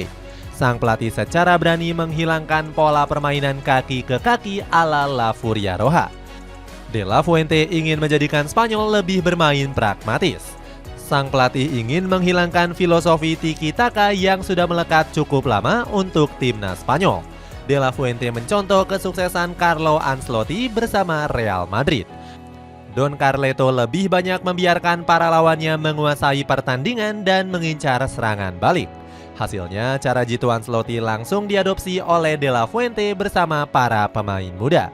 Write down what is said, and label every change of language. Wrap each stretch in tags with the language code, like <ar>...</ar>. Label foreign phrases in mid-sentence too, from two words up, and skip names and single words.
<id>Sang pelatih secara berani menghilangkan pola permainan kaki ke kaki ala La Furia Roja. De la Fuente ingin menjadikan Spanyol lebih bermain pragmatis. Sang pelatih ingin menghilangkan filosofi tiki-taka yang sudah melekat cukup lama untuk timnas Spanyol. De la Fuente mencontoh kesuksesan Carlo Ancelotti bersama Real Madrid. Don Carleto lebih banyak membiarkan para lawannya menguasai pertandingan dan mengincar serangan balik. Hasilnya, cara jitu Ancelotti langsung diadopsi oleh De la Fuente bersama para pemain muda.</id>